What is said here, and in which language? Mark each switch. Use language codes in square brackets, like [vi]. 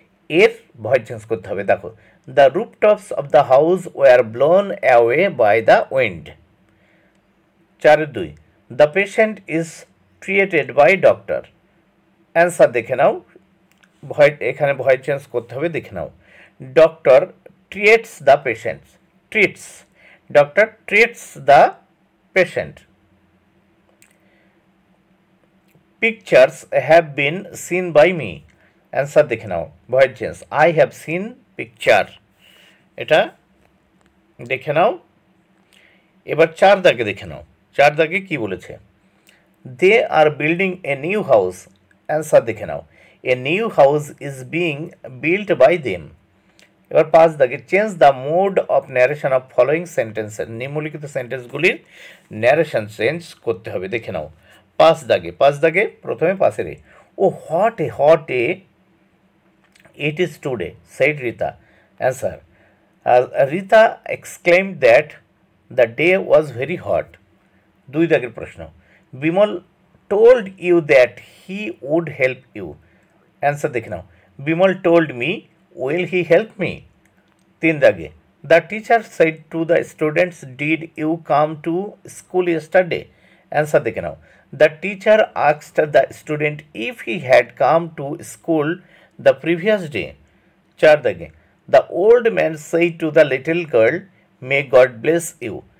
[bn] এর voice change করতে হবে, দেখো, [en] the rooftops of the house were blown away by the wind। 4-2, the patient is treated by doctor। [bn] Answer দেখে নাও, এখানে voice change করতে হবে, দেখে নাও, [en] doctor treats the patient, [bn] doctor treats the patient. [en] Pictures have been seen by me। [bn] Answer দেখে নাও, voice change, [en] I have seen picture. [bn] এটা দেখে নাও। এবার 4 দাগে দেখে নাও, 4 দাগে কি বলেছে, [en] They are building a new house. [bn] Answer দেখে নাও, [en] A new house is being built by them. [bn] এবার 5 দাগে, [en] Change the mode of narration of following sentences. [bn] নিম্নলিখিত সেন্টেন্সগুলির ন্যারেশন চেঞ্জ করতে হবে, দেখে নাও। 5 দাগে প্রথমে পাশের, [en] Oh hot a it is today said Rita. Answer, Rita exclaimed that the day was very hot. [bn] 2 দাগের প্রশ্ন, [en] Bimal told you that he would help you. [bn] Answer দেখে নাও, [en] Bimal told me, will he help me. [bn] 3 দাগে, [en] The teacher said to the students, did you come to school yesterday. [bn] Answer দেখে নাও, [en] the teacher asked the student if he had come to school the previous day। [bn] 4 দাগে, [en] the old man said to the little girl, may God bless you।